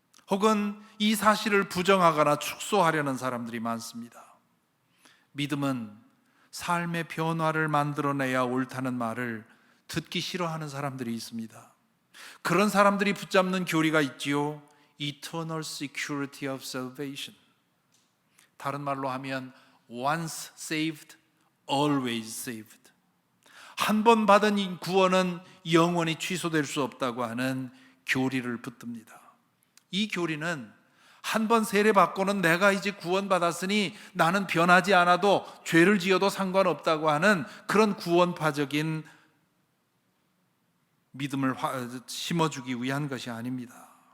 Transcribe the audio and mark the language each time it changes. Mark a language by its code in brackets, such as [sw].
[ko] 혹은 이 사실을 부정하거나 축소하려는 사람들이 많습니다. 믿음은 삶의 변화를 만들어내야 옳다는 말을 듣기 싫어하는 사람들이 있습니다. 그런 사람들이 붙잡는 교리가 있지요. [en] Eternal security of salvation. [ko] 다른 말로 하면 [en] once saved, always saved. [ko] 한 번 받은 이 구원은 영원히 취소될 수 없다고 하는 교리를 붙듭니다. 이 교리는 한 번 세례받고는 내가 이제 구원받았으니 나는 변하지 않아도 죄를 지어도 상관없다고 하는 그런 구원파적인 믿음을 심어주기 위한 것이 아닙니다.